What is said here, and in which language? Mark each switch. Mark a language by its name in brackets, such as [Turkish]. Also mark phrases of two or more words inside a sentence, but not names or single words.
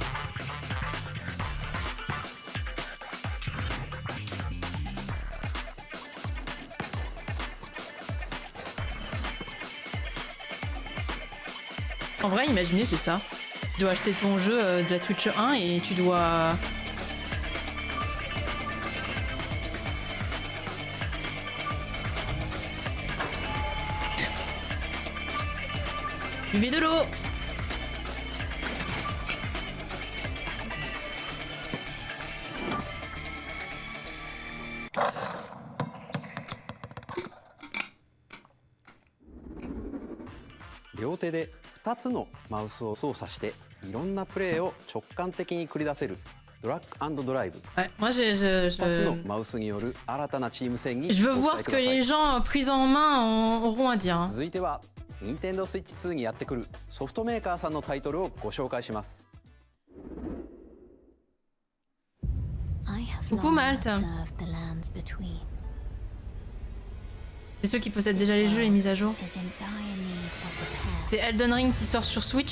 [French] En vrai, imaginez, c'est ça. Tu dois acheter ton jeu de la Switch 1 et tu dois... Buvez de l'eau. [Japanese] 両手で2つのマウスを操作していろんなプレーを直感的に繰り出せるドラッグ&ドライブ。 [French] Ouais, moi [Japanese] 2 つのマウスによる新たなチーム戦にご期 [French] Je [Japanese] 待 [French] veux [Japanese] くだ [French] voir [Japanese] さ [French] ce que [Japanese] い。 [French] les gens pris en main auront à dire. [Japanese] 続いては Nintendo Switch 2にやってくるソフトメーカーさんのタイトルをご紹介します。 [French] Coucou Malte. C'est ceux qui possèdent déjà les jeux et mises à jour. C'est Elden Ring qui sort sur Switch.